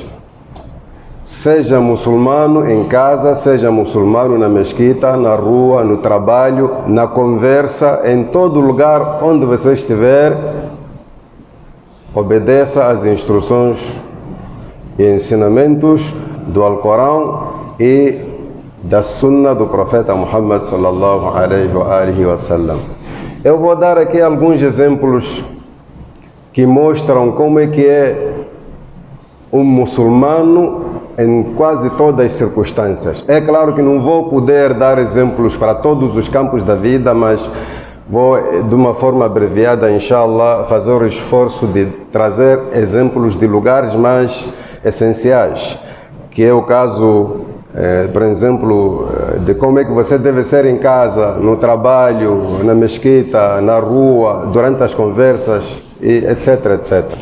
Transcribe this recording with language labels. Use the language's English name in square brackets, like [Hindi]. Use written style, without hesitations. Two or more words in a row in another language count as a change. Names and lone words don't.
[Portuguese] Seja muçulmano em casa, seja muçulmano na mesquita, na rua, no trabalho, na conversa, em todo lugar onde você estiver, obedeça às instruções e ensinamentos do Alcorão e da Sunna do profeta Muhammad [Arabic] صلى الله عليه وسلم. [Portuguese] Eu vou dar aqui alguns exemplos que mostram como é que é um muçulmano em quase todas as circunstâncias. É claro que não vou poder dar exemplos para todos os campos da vida, mas vou, de uma forma abreviada, inshallah, fazer o esforço de trazer exemplos de lugares mais essenciais, que é o caso, por exemplo, de como é que você deve ser em casa, no trabalho, na mesquita, na rua, durante as conversas, e etc, etc.